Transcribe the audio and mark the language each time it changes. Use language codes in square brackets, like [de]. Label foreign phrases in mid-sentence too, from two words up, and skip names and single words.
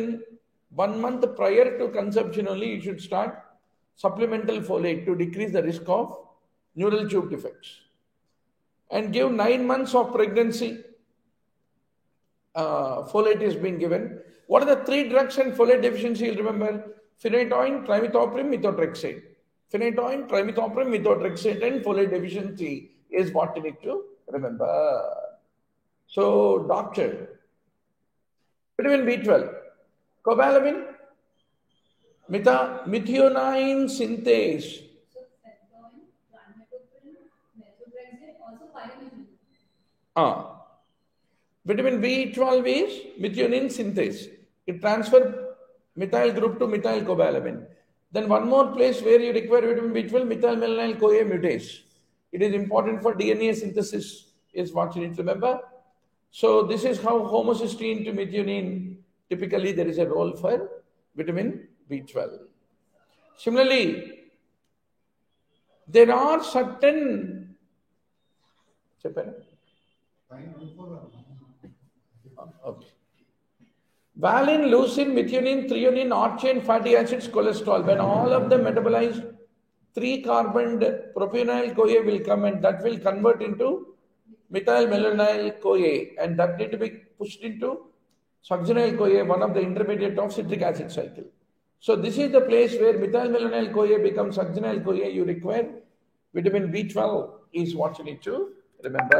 [en] 1 month prior to conception only you should start supplemental folate to decrease the risk of neural tube defects. And give 9 months of pregnancy. Folate is being given. What are the 3 drugs and folate deficiency? You'll remember phenytoin, trimethoprim, methotrexate. Phenytoin, trimethoprim, methotrexate, and folate deficiency is what you need to remember. So, doctor, vitamin B12, cobalamin, methionine synthase. So, phenytoin, trimethoprim, methotrexate, also pyrimidine. Vitamin B12 is methionine synthase. It transfers methyl group to methyl cobalamin. Then one more place where you require vitamin B12, methylmalonyl-CoA mutase. It is important for DNA synthesis, is what you need to remember. So this is how homocysteine to methionine, typically there is a role for vitamin B12. Similarly, there are certain okay. Valine, leucine, methionine, threonine, odd-chain fatty acids, cholesterol. When all of them metabolize, 3-carboned propionyl-CoA will come, and that will convert into methylmalonyl-CoA, and that need to be pushed into succinyl-CoA, one of the intermediate of citric acid cycle. So this is the place where methylmalonyl-CoA becomes succinyl-CoA. You require vitamin B12 is what you need to remember.